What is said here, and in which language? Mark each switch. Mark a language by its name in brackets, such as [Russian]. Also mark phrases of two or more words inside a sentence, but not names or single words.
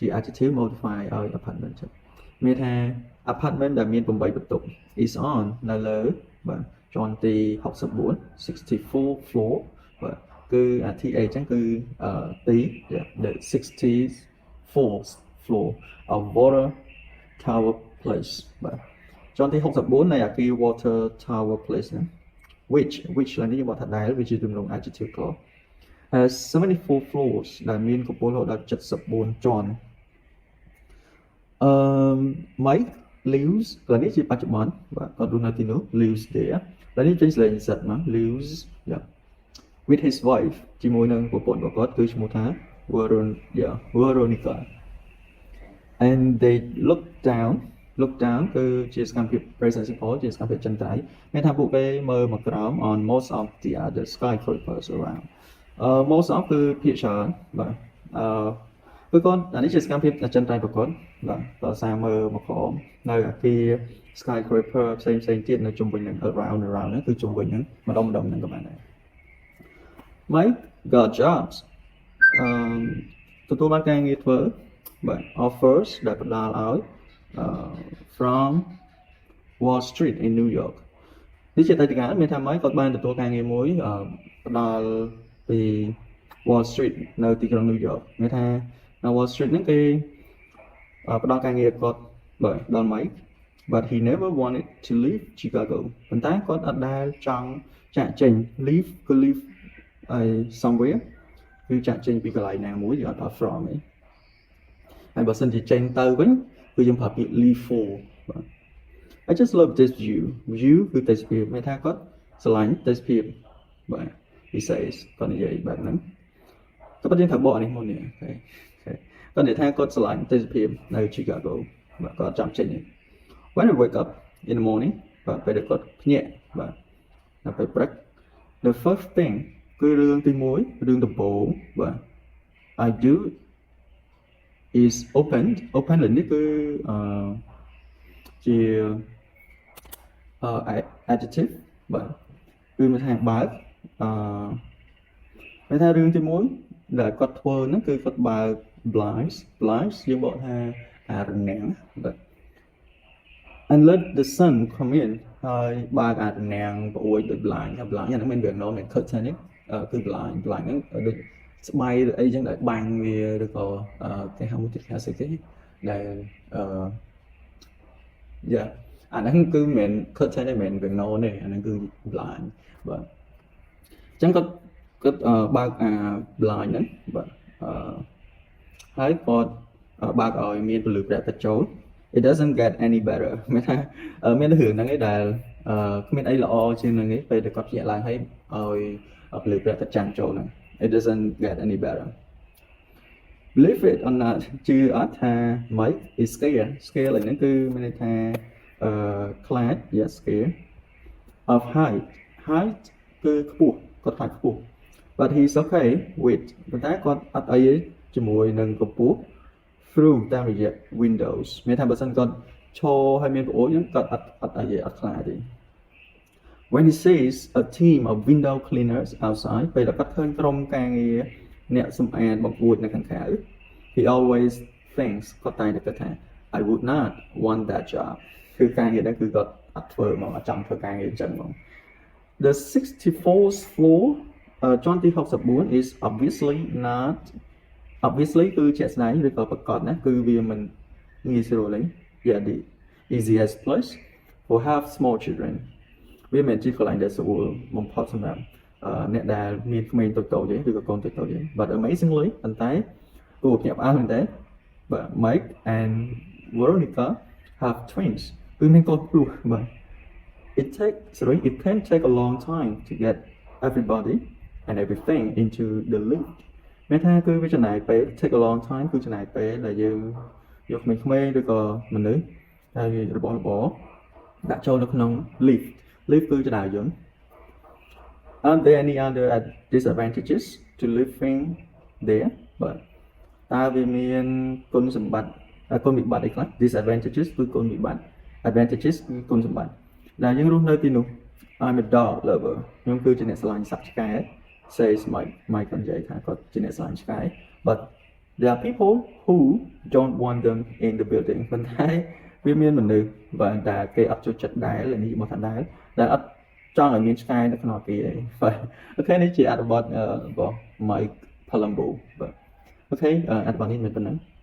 [English] adjective modify [Khmer] ឲ្យ apartment ចឹងមានថា apartment ដែលមាន8បន្ទប់ [English] is on [Khmer] នៅ លើបាទជាន់ទី64 floor បាទគឺអា TA ចឹងគឺទី [English] the 64th floor of Water Tower Place [Khmer] បាទជាន់ទី64នៃអគារ Water Tower Place ហ្នឹង which ឡើងនេះយើងบอกថាដែលវាជាទម្រង់ [English] adjective clause has 74 floors [Khmer] ដែលមានកម្ពស់រហូតដល់74ជាន់ Mike lives ឡើងនេះជាបច្ចុប្បន្នបាទគាត់រស់នៅទីនោះ [English] lives there [Khmer] ឡើងនេះចេញស្លេងសិតមក [English] lives with his wife [Khmer] ជាមួយនឹង ប្រពន្ធរបស់គាត់គឺឈ្មោះថា Veronica [English] and they look down [Khmer] គឺជាសកម្មភាព [English] present simple [Khmer] ជាសកម្មភាពចិន ត្រៃមានថាពួកគេមើលមកក្រោម [English] on most of the other skyscrapers around most of [Khmer] គឺភាគច្រើនបាទគឺគាត់អានេះជាសកម្មភាពអចិន្ត្រៃយ៍ប្រកបបាទក៏សារមើលមកក្រោមនៅអាគារ skyscraper ផ្សេងទៀតនៅជុំវិញនឹង around ហ្នឹងគឺជុំវិញហ្នឹងម្ដុំហ្នឹងក៏បានដែរ [English] Mike got jobs [Khmer] ទទួលបានការងារធ្វើបាទ offers ដែលផ្ដល់ឲ្យ [English] from Wall Street in New York [Khmer] នេះជាអតីតកាលមានថា Mike គាត់បានទទួលការងារមួយផ្ដល់ពី Wall Street នៅទីក្រុង New York មានថានៅ Wall Street ហ្នឹងគេផ្ដល់ការងារគាត់បាទដល់ Mike [English] but he never wanted to leave Chicago [Khmer] ប៉ុន្តែគាត់អត់ដែលចង់ចាកចេញ leave គឺ [English] leave somewhere [Khmer] គឺចា កចេញពីកន្លែងណាមួយគឺអត់ដល់ from ទេហើយបើសិនជាចេញទៅវិញគឺយើងប្រើពាក្យ [English] leave for [Khmer] បាទ I [English] just love this view [Khmer] គឺទេសភាពមានថាគាត់ស្រឡាញ់ទេសភាពបាទ [English] he says [Khmer] គាត់និយាយបែបហ្នឹងក៏ប៉ុន្តែយើងថាបកនេះមុននេះគាត់និយាយថាគាត់ស្រឡាញ់ទេសភាពនៅ Chicago បាទគាត់ចាំចេញនេះ [English] When I wake up in the morning [Khmer] បាទពេលគាត់ភ្ញាក់បាទនៅពេលព្រឹក [English] the first thing [Khmer] គឺរឿងទី1រឿងដំបូងបាទ [English] I do is open [Khmer] នេះ គឺជា adjective បាទគឺមានថាបើកមានថារឿងទី1ដែលគាត់ធ្វើហ្នឹងគឺគាត់បើក blinds យើងបកថារនាំងបាទ [English] and let the sun come in [Khmer] ហើយបើករនាំងប្រួយដោយ blind ហ្នឹងមានវាងមាន curtain នេះគឺ blind ហ្នឹងដូចស្បៃឬអីចឹងដែលបាំងវាឬក៏គេហៅមួយទៀតគេហៅស្អីគេដែល អាហ្នឹងគឺមិនមែន curtain ទេមិនមែនវាងទេអាហ្នឹងគឺ blind បាទអញ្ចឹងគាត់បើកblind ហ្នឹងបាទហើយគាត់បើកឲ្យមានពលឺព្រះអាទិត្យចូល [English] It doesn't get any better [Khmer] មានថាមានរឿងហ្នឹងឯងដែល គ្មានអីល្អជាងហ្នឹងឯងពេលដែលគាត់ភ្ញាក់ឡើងហើយឲ្យពលឺព្រះអាទិត្យចាំងចូលហ្នឹង [English] It doesn't get any better Believe it or not [Khmer] ជឿអត់ថា [English] Mike is scared [Khmer] ហ្នឹងគឺ មានន័យថាខ្លាច [English] yes scared of height [Khmer] គឺខ្ពស់គាត់ខ្លាចខ្ពស់ [English] but he's okay with [Khmer] ប៉ុន្តែគាត់អត់អីទេជាមួយនឹង កម្ពស់ through តាមរយៈ windows មានថាបើសិនគាត់ឈរហើយមានប្អូនហ្នឹងគាត់អត់ខ្លាចទេ [English] When he sees a team of window cleaners outside [Khmer] ពេលដែលគាត់ឃើញក្រុមការងារអ្នកសម្អាតបង្អួចនៅខាងក្រៅ [English] he always thinks [Khmer] គាត់តែងតែគិតថា [English] I would not want that job [Khmer] គឺការងារហ្នឹងគឺគាត់អត់ធ្វើមកអត់ចង់ធ្វើការងារអញ្ចឹងហ្មង [English] The 64th floor [Khmer] ជាន់ទី64 is obviously គឺជាក់ស្ដែងឬក៏ប្រកបណាគឺវាមិនងាយស្រួលទេ [English] the easiest place for have small children [Khmer] វាមិនជាកន្លែងដែលស្រួលបំផុតសម្រាប់អ្នកដែលមានក្មេងតូចៗទេឬក៏កូនតូចៗទេ [English] but amazingly [Khmer] ប៉ុន្តែគួរភ្ញាក់ផ្អើលមែនទេបាទ [English] Mike and Veronica have [Khmer] twins គឺមានកូនព្រុសបាទ [English] it can take a long time to get everybody and everything into the lift [Khmer] មានថាគឺវាចំណាយពេល [English] take a long time [Khmer] គឺចំណាយពេលដែលយើងយក ក្មេងៗឬក៏មនុស្សហើយរបស់ដាក់ចូលនៅក្នុង lift គឺចរាយន្ត [English] Are there any other disadvantages to living there [Khmer] បាទតើវា មានគុណសម្បត្តិគុណវិបត្តិអីខ្លះ disadvantages គឺគុណវិបត្តិ advantages គឺគុណសម្បត្តិដែលយើងរស់នៅទី នោះ [English] I'm a dog lover [Khmer] ខ្ញុំគឺជាអ្នកស្រឡាញ់សត្វឆ្កែ [English] says Mike [Khmer] និយាយថាគាត់ជាអ្នកស្រឡាញ់ឆ្កែ [English] but there are people who don't want them in the building [Khmer] ប៉ុន្តែវាមានមនុស្សបាទតែគេអត់ចូលចិត្តដែរនេះមកថាដែរដែលអត់ចង់ឲ្យមានឆ្កែនៅក្នុងអគារទេបាទអូខេនេះជាអត្ថបទរបស់ Mike Palumbo បាទអូខេអត្ថបទនេះមានប៉ុណ្ណឹង